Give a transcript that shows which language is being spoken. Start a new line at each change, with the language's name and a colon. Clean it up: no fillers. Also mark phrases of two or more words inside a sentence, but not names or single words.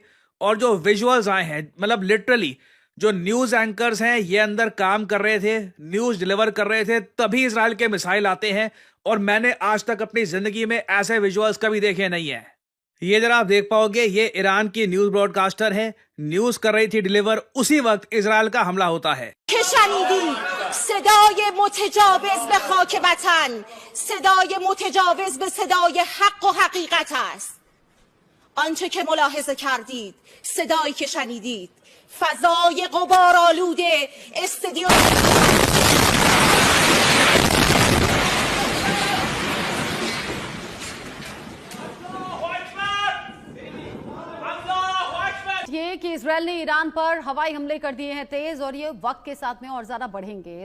Hindi: और जो विजुअल्स आए हैं, मतलब लिटरली जो
English: news anchors
Hindi: हैं ये अंदर काम कर रहे थे,
English: news deliver
Hindi: कर रहे थे, तभी इजराइल के मिसाइल आते हैं। और मैंने आज तक अपनी जिंदगी में ऐसे विजुअल्स कभी देखे नहीं है। ये जरा आप देख पाओगे, ये ईरान की
English: news broadcaster
Hindi: है, न्यूज कर रही थी डिलीवर, उसी वक्त इजराइल का हमला होता है।
Persian: صدای متجاوز به خاک وطن، صدای متجاوز به صدای حق و حقیقت است. آنچه که ملاحظه کردید، صدایی که شنیدید، فضای غبارآلود استادیوم
Hindi: ये कि इजरायल ने ईरान पर हवाई हमले कर दिए हैं तेज, और ये वक्त के साथ में और ज्यादा बढ़ेंगे।